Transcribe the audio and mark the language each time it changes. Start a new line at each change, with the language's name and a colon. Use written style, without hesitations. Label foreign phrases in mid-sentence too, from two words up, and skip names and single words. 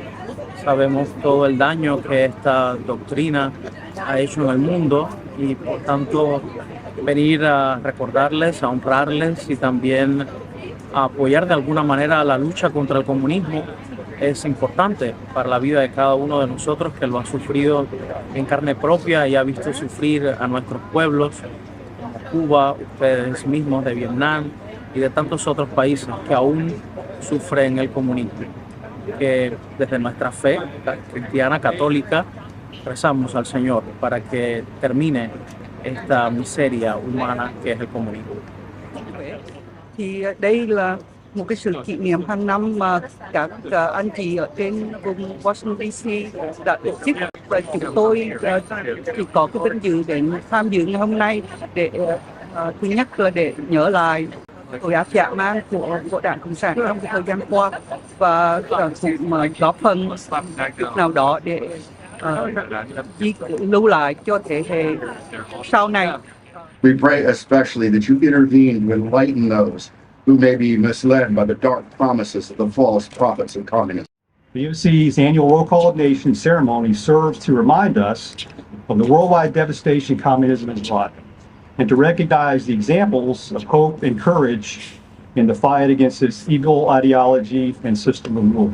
Spanish: Sabemos todo el daño que esta doctrina ha hecho en el mundo y por tanto venir a recordarles, a honrarles y también a apoyar de alguna manera la lucha contra el comunismo es importante para la vida de cada uno de nosotros que lo ha sufrido en carne propia y ha visto sufrir a nuestros pueblos como Cuba, ustedes mismos de Vietnam y de tantos otros países que aún sufren el comunismo. Que desde nuestra fe cristiana católica rezamos al Señor para que termine esta miseria humana que es el comunismo.
Vietnamese: Thì đây là một cái sự kỷ niệm hàng năm mà các anh chị ở trên vùng Washington DC đã tổ chức, và chúng tôi thì có cái vinh dự đến tham dự ngày hôm nay để thứ nhất là để nhớ lại tội ác dã man của Đảng Cộng sản trong cái thời gian qua, và cũng góp phần nào đó để lưu lại cho thế hệ sau này.
English: We pray especially that you intervene to enlighten those who may be misled by the dark promises of the false prophets and communists. VOC's annual Roll Call of Nations ceremony serves to remind us of the worldwide devastation communism has brought, and to recognize the examples of hope and courage in the fight against this evil ideology and system of rule.